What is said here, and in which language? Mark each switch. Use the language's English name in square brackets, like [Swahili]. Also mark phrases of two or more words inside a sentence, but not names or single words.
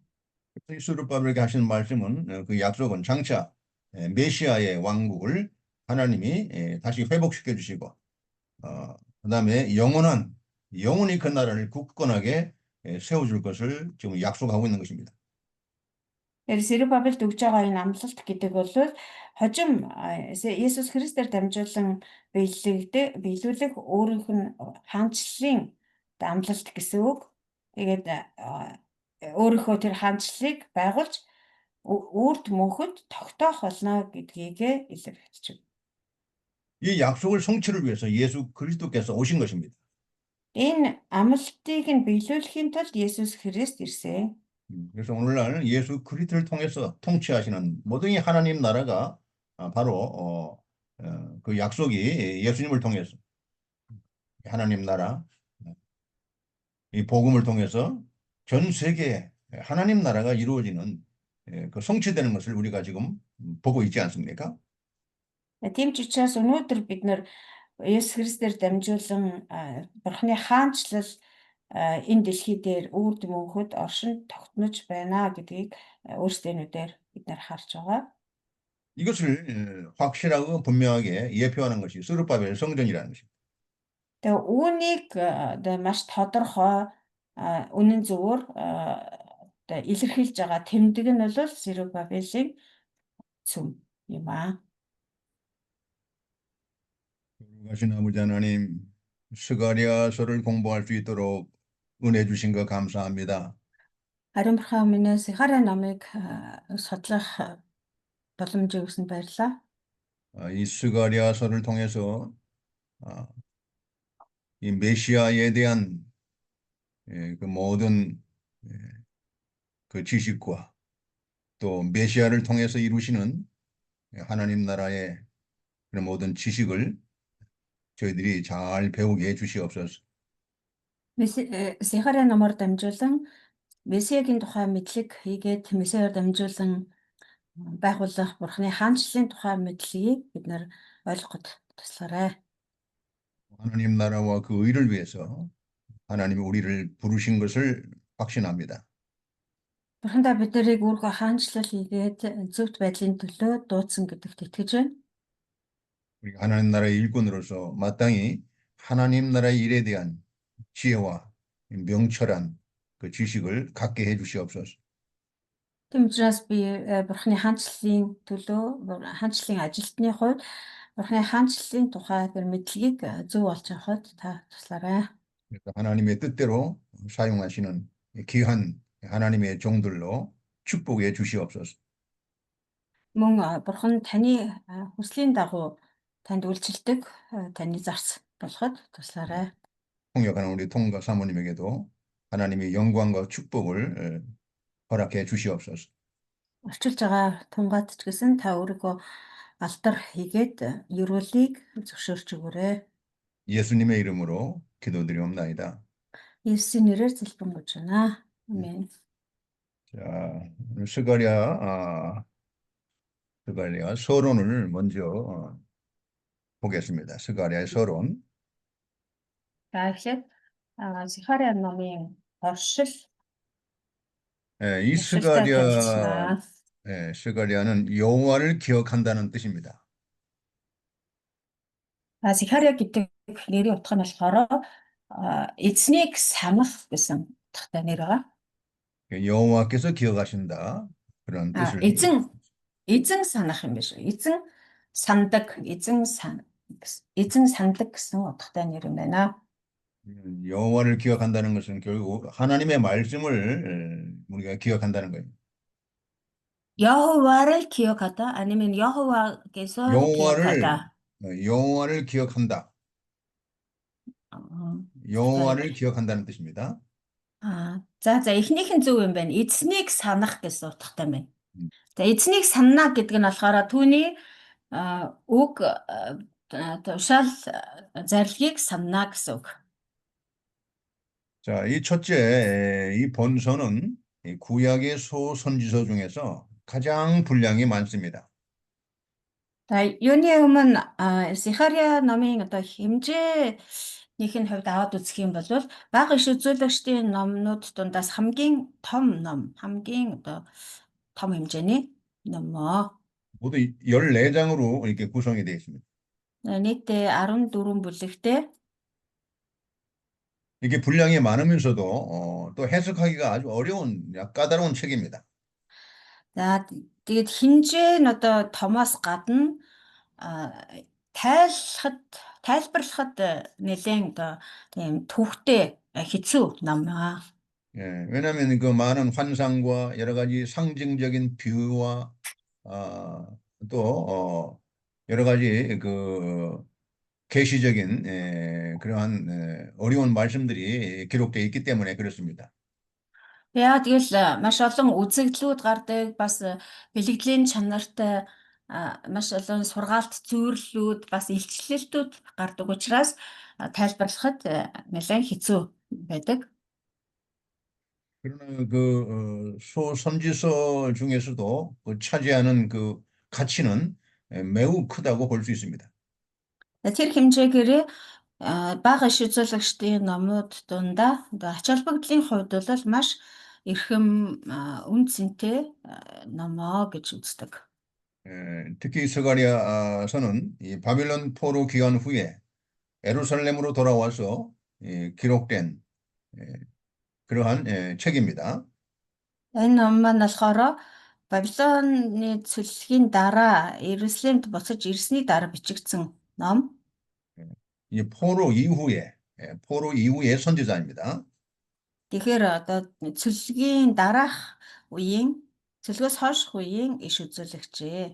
[Korean] 이 스룹바벨에게 하시는 말씀은 그 약속은 장차 메시아의 왕국을 하나님이 다시 회복시켜 주시고 그다음에 영원히 그 나라를 굳건하게 세워줄 것을 지금 약속하고 있는 것입니다. [Mongolian] Тэр Зерубабелд өгж байгаа энэ амлалт гэдэг бол хожим Есүс Христээр дамжуулан биелүүлэх өөрийнх нь хаанчлалын амлалт гэсэн үг. Тэгээд өөрийнхөө тэр хаанчлалыг байгуулж үрд мөнхөд тогтоох болно гэдгийг илэрхийлж байна. [Korean] 이 약속을 성취를 위해서 예수 그리스도께서 오신 것입니다. [Mongolian] Энэ амлалтыг нь биелүүлэхийн тулд Есүс Христ ирсэн. [Korean] 그래서 오늘날 예수 그리스도를 통해서 통치하시는 모든 이 하나님 나라가 바로 그 약속이 예수님을 통해서 하나님 나라 이 복음을 통해서 전 세계에 하나님 나라가 이루어지는 그 성취되는 것을 우리가 지금 보고 있지 않습니까? [Mongolian] Тийм ч учраас өнөөдөр бид нар Есүс Христээр дамжуулан Бурхны хаанчлал энэ дэлхий дээр үрд мөнхөд оршин тогтнож байна гэдгийг өөрсдийнхнүүдээр бид нар харж байгаа. [Korean] 이것을 확실하고 분명하게 예표하는 것이 스룹바벨 성전이라는 것입니다. [Mongolian] Тэгээ үүнийг маш тодорхой үнэн зөвөөр илэрхийлж байгаа тэмдэг нь бол Зерубабелийн сүм юм аа. [Korean] 거룩하신 아버지 하나님, 스가랴서를 공부할 수 있도록 은혜 주신 거 감사합니다. [Mongolian] Ариун бурхан өмнөөс Захария номыг судлах боломжийг өгсөнд баярлалаа. [Korean] 이 스가랴서를 통해서 이 메시아에 대한 그 모든 그 지식과 또 메시아를 통해서 이루시는 하나님 나라의 그런 모든 지식을 저희들이 잘 배우게 해 주시옵소서. [Mongolian] Захария номоор дамжуулан Месиягийн тухай мэдлэг хийгээд Месияар дамжуулан байгуулах Бурхны хаанчлалын тухай мэдлэгийг бид нар ойлгоход туслаарай. [Korean] 하나님 나라와 그 의를 위해서 하나님이 우리를 부르신 것을 확신합니다. [Mongolian] Бурхандаа бид нарыг өөрийнхөө хаанчлал хийгээд зөвхт байдлын төлөө дуудсан гэдэгт итгэж байна. [Korean] 우리 하나님 나라의 일꾼으로서 마땅히 하나님 나라의 일에 대한 지혜와 명철한 그 지식을 갖게 해 주시옵소서. [Mongolian] Тийм учраас би Бурхны хаанчлалын төлөө хаанчлалын ажилтны хувьд Бурхны хаанчлалын тухай тэр мэдлэгийг зөв олж авахд та туслаарай. [Korean] 그래서 하나님의 뜻대로 사용하시는 귀한 하나님의 종들로 축복해 주시옵소서. [Mongolian] Мөн Бурхан таны хүслийн дагуу танд үйлчлдэг таны зарц болоход туслаарай. [Korean] 통역하는 우리 통과 사모님에게도 하나님의 영광과 축복을 허락해 주시옵소서. [Mongolian] Орчилж байгаа тунгаад ч гэсэн та өөрийгөө алдар хийгээд ерөөлийг зөвшөөрч өгөөрэй. [Korean] 예수님의 이름으로 기도드리옵나이다. [Mongolian] Есүсийн нэрээр залбирanгуйж байна. [Korean] 아멘. 자, 스가랴 서론을 먼저 보겠습니다. 스가랴의 서론. [Mongolian] За эхлээд Захария номын оршил 이 оршилтай танилцуулна. [Korean] 스가랴는 여호와를 기억한다는 뜻입니다. [Mongolian] Захария гэдэг нэрийн утга нь болохоор эзнийг санах гэсэн утгатай нэр байгаа. [Korean] 여호와께서 기억하신다 그런 뜻을. [Mongolian] эзэн санах юм биш. эзэн сандаг гэсэн утгатай нэр юм байна. [Korean] 여호와를 기억한다는 것은 결국 하나님의 말씀을 우리가 기억한다는 거예요. 여호와를 기억하다 아니면 여호와께서 기억하다. 여호와를 기억한다. 여호와를 기억한다는 뜻입니다. [Mongolian] За эхнийх нь зөв юм байна. Эзнийг санах гэсэн утгатай байна. 음. За эзнийг санана гэдэг нь болохоор түүний үг тушаал зарилгийг санана гэсэн үг. [Korean] 자, 이 첫째, 이 본서는 이 구약의 소선지서 중에서 가장 분량이 많습니다. [Mongolian] За юуны өмнө Захария номын одоо хэмжээнийх нь хувьд аваад үзэх юм бол бага иш үзүүлэгчдийн номнууд дундаас хамгийн том ном, хамгийн одоо том хэмжээний номоо. [Korean] 모두 14장으로 이렇게 구성이 되어 있습니다. [Mongolian] нийтдээ 14 бүлэгтэй. [Korean] 이렇게 분량이 많으면서도 또 해석하기가 아주 어려운 까다로운 책입니다. [Mongolian] За тэгээд хэмжээ нь одоо томоос гадна тайлбарлахад нэлээд одоо тийм төвхтэй хэцүү ном аа. [Korean] 예, 왜냐하면 그 많은 환상과 여러 가지 상징적인 비유와 또 여러 가지 그 계시적인 그러한 어려운 말씀들이 기록되어 있기 때문에 그렇습니다. [Mongolian] Яа тэгэл маш олон үзэгдлүүд гардаг, бас бэлгэдлийн чанартай маш олон сургаалт зүйрлүүд, бас илчлэлтүүд гардаг учраас тайлбарлахад нэлээд хэцүү байдаг. [Korean] 그러나 그 소선지서 중에서도 그 차지하는 그 가치는 매우 크다고 볼 수 있습니다. [Mongolian] Тэр хэмжээгээр бага иш үзүүлэгчдийн номууд дундаа ач холбогдлын хувьд бол маш эрхэм үн цэнтэй номоо гэж үздэг. [Korean] 특히 스가랴서는 이 바빌론 포로 귀환 후에 예루살렘으로 돌아와서 기록된 그러한 책입니다. [Mongolian] Энэ ном маань болохоор Бабилоны цөллөгийн дараа Иерусалимд буцаж ирсний дараа бичигдсэн ном. [Korean] 이 포로 이후의 선지자입니다. [Mongolian] Тэгэхээр одоо цөллөгийн дараах үеийн цөлгөөс хойших үеийн иш үзүүлэгчээ.